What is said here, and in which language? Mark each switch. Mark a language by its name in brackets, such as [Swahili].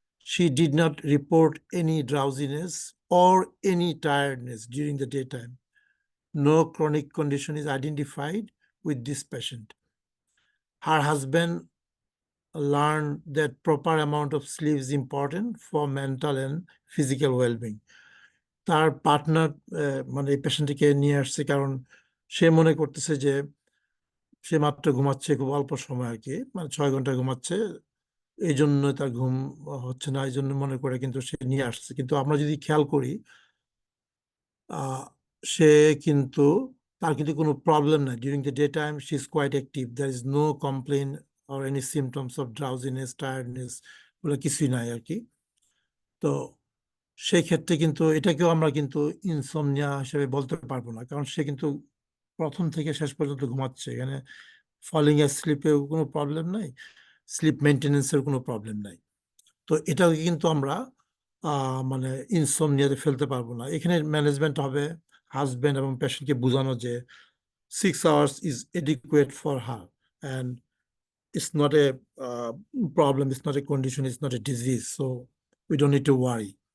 [English] She did not report any drowsiness or any tiredness during the daytime. No chronic condition is identified with this patient. Her husband learned that proper amount of sleep is important for mental and physical well-being. [Bangla] তার partner মানে এই পেশেন্টটিকে নিয়ে আসছে কারণ সে মনে করতেছে যে সে মাত্র ঘুমাচ্ছে খুব অল্প সময় আর কি, মানে 6 ঘন্টা ঘুমাচ্ছে, এই জন্য তার ঘুম হচ্ছে না, এই জন্য মনে করে কিন্তু সে নিয়ে আসছে। কিন্তু আমরা যদি খেয়াল করি সে কিন্তু তার কিন্তু কোনো প্রবলেম নাই, [English] during the day time she is quite active, there is no complain or any symptoms [Bangla] of drowsiness, tiredness, ওগুলো কিছুই নাই আর কি। তো সেই ক্ষেত্রে কিন্তু এটাকেও আমরা কিন্তু ইনসমনিয়া হিসেবে বলতে পারবো না, কারণ সে কিন্তু প্রথম থেকে শেষ পর্যন্ত ঘুমাচ্ছে, এখানে ফলিং এর স্লিপেও কোনো প্রবলেম নাই, স্লিপ মেনটেনেন্সের কোনো প্রবলেম নাই। তো এটাকে কিন্তু আমরা মানে ইনসমনিয়াতে ফেলতে পারবো না। এখানে ম্যানেজমেন্ট হবে হাজব্যান্ড এবং পেশেন্টকে বোঝানো যে [English] 6 hours is adequate for her and it's not a problem, it's not a condition, it's not a disease, so we don't need to worry.